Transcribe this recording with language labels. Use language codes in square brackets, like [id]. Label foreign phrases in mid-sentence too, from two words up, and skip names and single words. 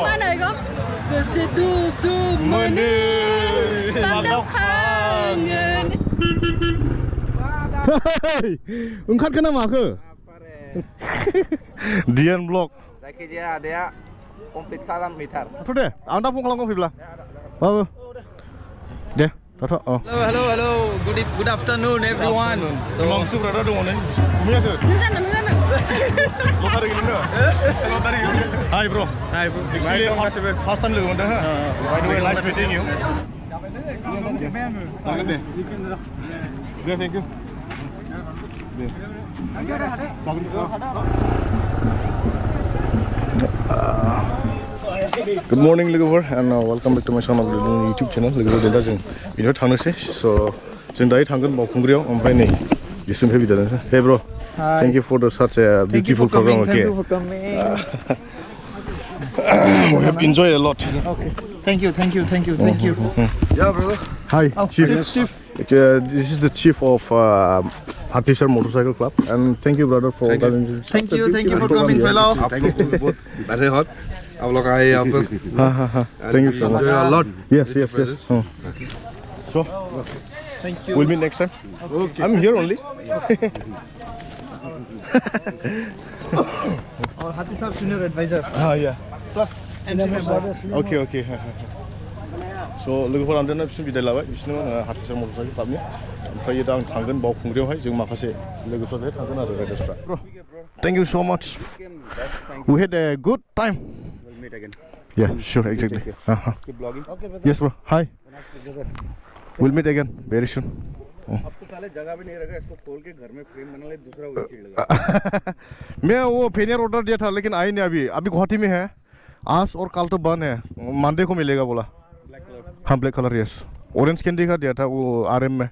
[brx] मा होनो बेखौ गोसो दुब दुब मोनो बांदाव खाङो ओंखारखो ना माखो डिएन ब्लग जायखिजाया आदाया कमप्लिट खालाम मिटार थ' दे आं दा फन खालामगौ फैब्ला बाबु दे दाथ' [en] hello good afternoon everyone [brx] मांसु ब्रादा दङ नै मियासो नों जानो लटारि गेलेनो लटारि हाय [en] bro first time [brx] लोगो मोनदों हो [en] by the way nice meeting you [brx] जागोन दे [en] thank you Good morning, logover, and welcome back to my channel, YouTube channel. Logover, [brx] दा जों बिनिफ्राय थांनोसै, so जों दायो थांगोन बावखुंग्रियाव, ओमफ्राय नै बिसुनिफ्राय बिदा दोनसै. [en] Hey bro, thank you for such a beautiful program. Okay. Thank you for coming. We have enjoyed a lot. Okay. Thank you. Yeah, brother. Hi, Chief. Chief. This is the chief of Artisan Motorcycle Club, and thank you, brother, for coming. Thank you for coming, fellow. Thank you both. Very hot. [hi] आप लोग आए यहाँ पर. [en] Thank you so much. Enjoy a lot. Yes. So, Thank you. we'll meet next time. Okay. I'm here only. Our Hathi Sahib senior advisor. Yeah. Plus senior member. Okay. So, [brx] लोगोफोर आं दाना बिसोर बिदाय लाबाय बिसोरनो हाथिसार मटरसाइकेल क्लाबनि ओमफ्राय दा आं थांगोन बावखुंग्रियावहाय जों माखासे लोगोफोरजों थांगोन आरो राइडार्सफ्रा. [en] Thank you so much. We had a good time. We'll meet again. Yeah, sure, exactly. Keep vlogging. Okay, brother. Yes, bro. Hi. We'll meet again very soon. [hi] अब तो साले जगह भी नहीं रहेगा इसको खोल के घर में फ्रेम बना ले दूसरा वही चीज लगा. मैं वो फेनियर ऑर्डर दिया था लेकिन आई नहीं अभी गुवाहाटी में है. आज और कल तो बंद है. मंडे को मिलेगा बोला. हाँ [en] black colour yes. orange candy [hi] का दिया था वो आरएम में.